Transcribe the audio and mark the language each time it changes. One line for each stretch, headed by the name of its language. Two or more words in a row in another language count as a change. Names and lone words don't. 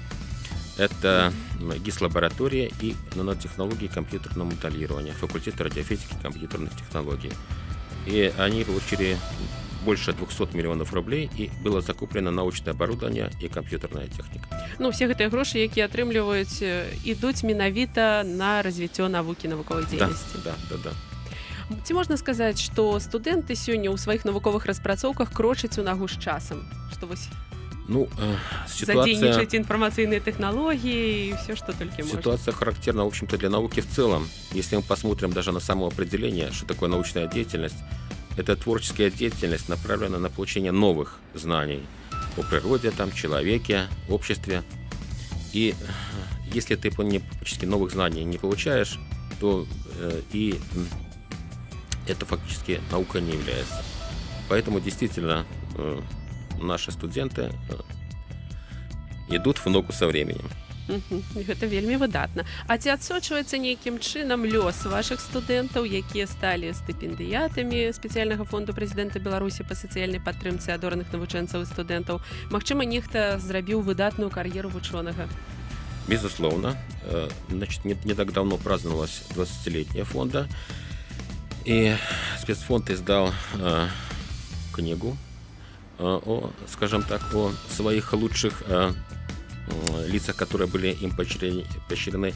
Russian: Это ГИС-лаборатория и нанотехнологии компьютерного моделирования, факультет радиофизики и компьютерных технологий. И они получили больше 200 миллионов рублей, и было закуплено научное оборудование и компьютерная техника.
Belarusian: Ну, все гэтыя грошы, якія атрымліваюць, ідуць менавіта на развіццё навукі, навуковай дзейнасці. Да. Ці можна сказаць, што студэнты сёння ў сваіх навуковых распрацоўках крочаць у нагу з часам? Што вось задзейнічаць інфармацыйныя тэхналогіі
Russian: и все, что только можно. Ситуация характерна, в общем-то, для науки в целом. Если мы посмотрим даже на само определение, что такое научная деятельность, это творческая деятельность, направленная на получение новых знаний о природе, человеке, обществе. И если ты практически новых знаний не получаешь, то и это фактически наука не является. Поэтому действительно наши студенты идут в ногу со временем.
Belarusian: Гэта вельмі выдатна. А ці адсочваецца нейкім чынам лёс вашых студэнтаў, якія сталі стыпендыятамі спецыяльнага фонду прэзідэнта Беларусі па сацыяльнай падтрымцы адораных навучэнцаў і студэнтаў? Магчыма, нехта зрабіў выдатную кар'еру вучонага?
Russian: Безусловно. Значит, не так давно праздновалась 20-летие фонда, и спецфонд издал книгу о своих лучших лицах, которые были им поощрены.